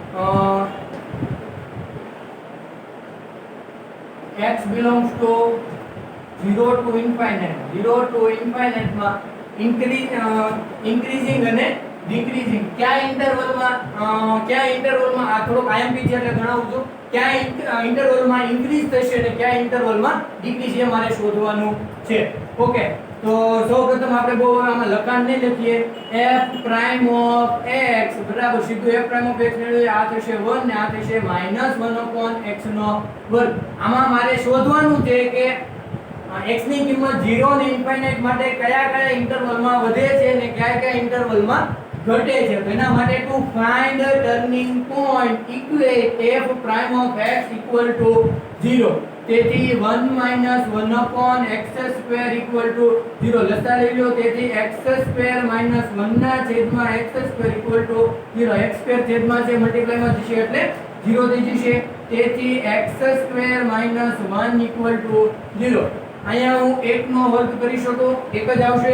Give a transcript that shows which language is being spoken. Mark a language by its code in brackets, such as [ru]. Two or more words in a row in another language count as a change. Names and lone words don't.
[en] x belongs to 0 to infinite. 0 to infinite [gu] માં increasing અને decreasing કયા ઇન્ટરવલમાં આ થોડો આઈએમપી છે એટલે ગણાવું છું. કયા ઇન્ટરવલમાં ઇન્ક્રીઝ થશે અને કયા ઇન્ટરવલમાં ડિક્રીઝ એ મારે શોધવાનું છે. ઓકે, તો સૌપ્રથમ આપણે બહુ આમાં લખાણ નહીં લખીએ. [en] f prime of x [gu] બરાબર સીધું [en] f prime of x [gu] મેળવીએ. આ થશે 1 ને આ થશે -1/x નો વર્ગ. આમાં મારે શોધવાનું છે કે x ની કિંમત 0 ને ઇન્ફાઇનાઇટ માટે કયા ઇન્ટરવલમાં વધે છે અને કયા ઇન્ટરવલમાં ઘટે છે. તો એના માટે [en] to find turning point equate f prime of x equal to 0. [gu] તેથી 1 - 1/x² [en] equal to 0 [gu] લસા લઈ લો. તેથી x² - 1 ના છેદમાં x² [en] equal to 0. [gu] x² છેદમાં છે મલ્ટીપ્લાય માં જશે એટલે 0 થઈ જશે. [en] તેથી x² - 1 equal to 0. [gu] અહીંયા હું 1 નો વર્ગ કરી શકું, એક જ આવશે.